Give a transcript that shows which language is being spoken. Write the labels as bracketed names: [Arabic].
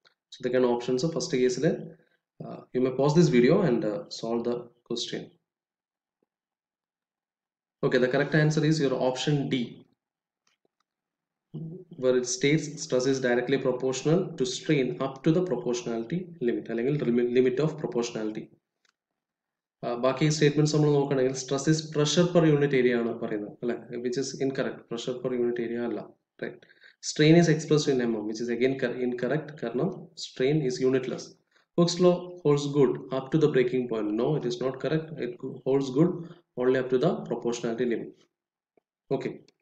[English] So the kind of options of first case, you may pause this video and solve the question. Okay, the correct answer is your option D, where it states stress is directly proportional to strain up to the proportionality limit, അല്ലെങ്കിൽ limit of proportionality. [Malayalam] ബാക്കി statements നമ്മൾ നോക്കുകയാണെങ്കിൽ [English] stress is pressure per unit area [Malayalam] ആണ് പറയുന്നത്, അല്ലെ? [English] Which is incorrect. Pressure per unit area അല്ല, right? Strain is expressed in mm, which is again incorrect കാരണം strain is unitless. Hooke's law holds good up to the breaking point. No, it is not correct. It holds good only up to the proportionality limit. Okay.